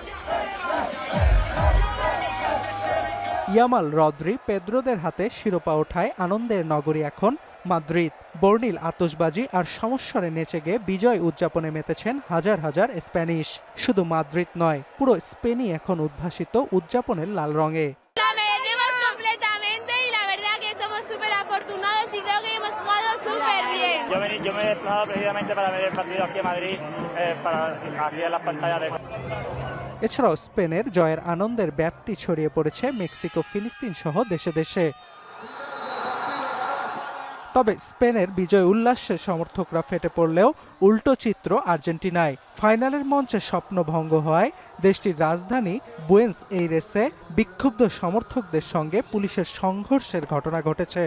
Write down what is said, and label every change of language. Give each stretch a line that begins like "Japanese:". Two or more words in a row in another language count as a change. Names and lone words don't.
Bangla: ইয়ামাল, রদ্রি, পেদ্রোদের হাতে শিরোপা ওঠায় আনন্দের নগরী এখন মাদ্রিদ। বর্ণিল আতশবাজি আর সমস্বরে নেচে গিয়ে বিজয় উদযাপনে মেতেছেন হাজার হাজার স্প্যানিশ। শুধু মাদ্রিদ নয়, পুরো স্পেনই এখন উদ্ভাসিত উদযাপনের লাল রঙে।
Spanish: Yo me he desplazado precisamente para ver el partido aquí en Madrid, aquí en las pantallas de...
Bangla: এছাড়াও স্পেনের জয়ের আনন্দের ব্যাপ্তি ছড়িয়ে পড়েছে মেক্সিকো, ফিলিস্তিন সহ দেশে দেশে। তবে স্পেনের বিজয় উল্লাসে সমর্থকরা ফেটে পড়লেও উল্টো চিত্র আর্জেন্টিনায়। ফাইনালের মঞ্চে স্বপ্নভঙ্গ হয় দেশটির রাজধানী বুয়েন্স এইরেসে বিক্ষুব্ধ সমর্থকদের সঙ্গে পুলিশের সংঘর্ষের ঘটনা ঘটেছে।